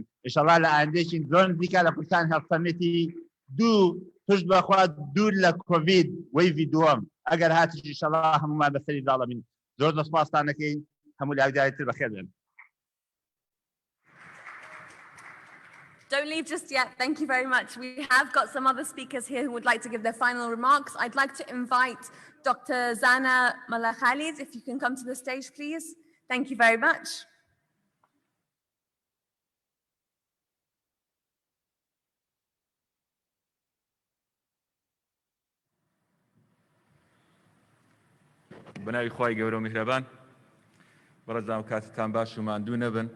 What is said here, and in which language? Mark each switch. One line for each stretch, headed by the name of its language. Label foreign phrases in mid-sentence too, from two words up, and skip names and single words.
Central Kurdish: ئینشەڵڵا لە ئایندەیەکی زۆر نزیکا لە کوردستان هێڵت سەمیتی پشت بەخوا دوور لە کۆڤید وەیڤی دووەم ئەگەر هاتیش ئینشەڵڵا هەموومان بەسەری داڵەمین. زۆر سپاستان دەکەین، هەموو لایەک تر بەخێر بێن.
English: Don't leave just yet. Thank you very much. We have got some other speakers here who would like to give their final remarks. I'd like to invite Dr. Zana Malakhalid, if you can come to the stage, please. Thank you very much.
Central Kurdish: بەناوی خوای گەورە و میهرەبان، بەڕێزان و کاتتان باش و ماندوو نەبن.